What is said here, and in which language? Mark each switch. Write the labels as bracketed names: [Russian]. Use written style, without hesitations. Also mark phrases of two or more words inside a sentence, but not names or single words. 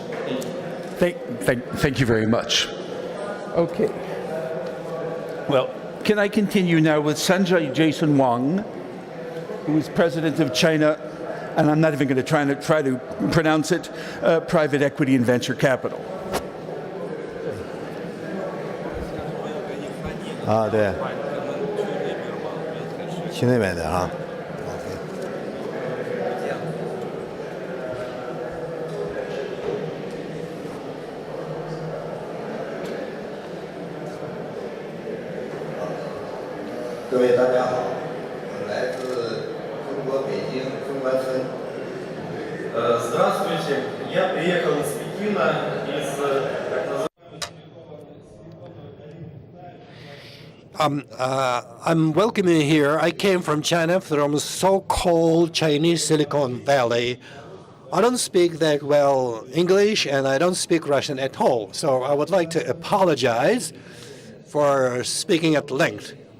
[English] Thank you. Thank you very much. Okay. Well, can I continue now with Sanjay Jason Wang, who is president of China, and I'm not even going to try to pronounce it, Private Equity and Venture Capital. [Chinese] 对，去那边的啊。各位大家好，我来自中国北京中关村。 [Russian] Здравствуйте, я приехал из Пекина, из так называемого... [English] I'm welcoming here. I came from China, from so-called Chinese Silicon Valley. I don't speak that well English, and I don't speak Russian at all. So I would like to apologize for speaking at length.